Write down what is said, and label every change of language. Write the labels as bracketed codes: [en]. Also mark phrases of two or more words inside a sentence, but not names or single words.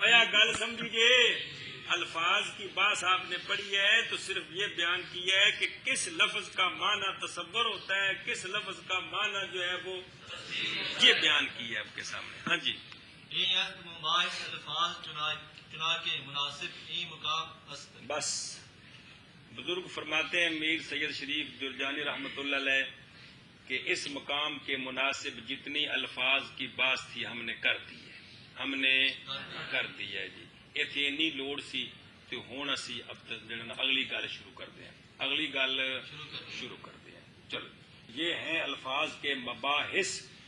[ur] ایا گل سمجھیے الفاظ کی بات آپ نے پڑھی ہے تو صرف یہ بیان کیا ہے کہ کس لفظ کا معنی تصور ہوتا ہے کس لفظ کا معنی جو ہے وہ یہ بیان کیا ہے آپ کے سامنے ہاں جی [fa] یہ مباحث الفاظ چنا کے مناسب ای مقام است [ur] بس بزرگ فرماتے ہیں میر سید شریف جرجانی رحمۃ اللہ علیہ کہ اس مقام کے مناسب جتنی الفاظ کی بات تھی ہم نے کر دی ہے ہم نے کر دی ہے [pa] جی اتنی لوڑ سی تو ہون اسی [ur] اب اگلی گل شروع کر دیں اگلی گل شروع کر دیں چلو یہ ہیں الفاظ کے مباحث